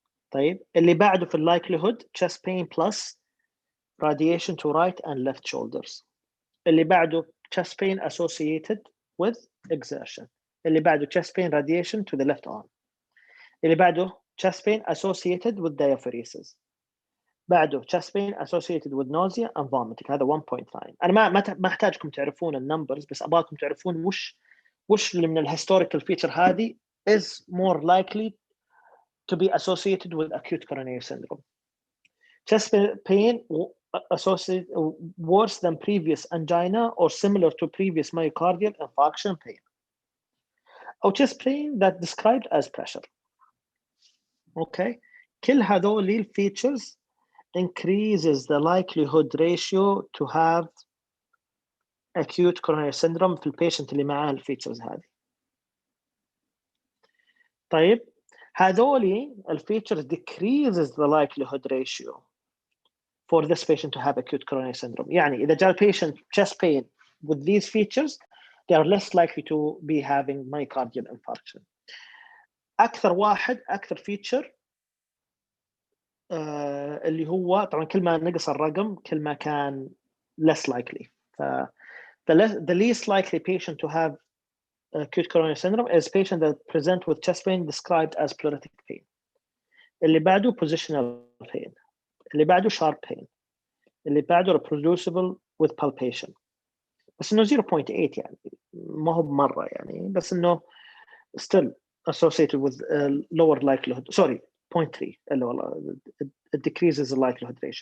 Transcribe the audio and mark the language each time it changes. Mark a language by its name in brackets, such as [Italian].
[Arabic] طيب اللي بعده في [English] likelihood chest pain plus radiation to right and left shoulders. اللي بعده chest pain associated with exertion. [Arabic] اللي بعده [English] chest pain radiation to the left arm. اللي بعده chest pain associated with diaphoresis. بعده chest pain associated with nausea and vomiting. [Arabic] هذا 1.9. أنا ما أحتاجكم تعرفون النمبرز بس أبغاكم تعرفون وش اللي من الهيستوريكال فيتشر هذه [English] is more likely to be associated with acute coronary syndrome. Chest pain associated worse than previous angina or similar to previous myocardial infarction pain. Or chest pain that described as pressure. Okay. [Arabic] كل هذول الفيتشرز [English] increases the likelihood ratio to have acute coronary syndrome [Arabic] في البيشنت اللي معاه الفيتشرز هذه. طيب هذول الفيتشرز [English] decreases the likelihood ratio for this patient to have acute coronary syndrome. [Arabic] يعني إذا جاء [English] patient chest pain with these features, they are less likely to be having myocardial infarction. [Arabic] أكثر feature اللي هو طبعا كل ما نقص الرقم كل ما كان [English] less likely. The least likely patient to have acute coronary syndrome is patient that present with chest pain described as pleuritic pain. [Arabic] اللي بعده [English] positional pain. اللي بعده sharp pain. [Arabic] اللي بعده [English] reproducible with palpation. [Arabic] بس إنه 0.8 يعني ما هو بمرة يعني بس إنه [English] still associated with lower likelihood. Sorry, 0.3 [Arabic] اللي والله [English] it decreases the likelihood ratio.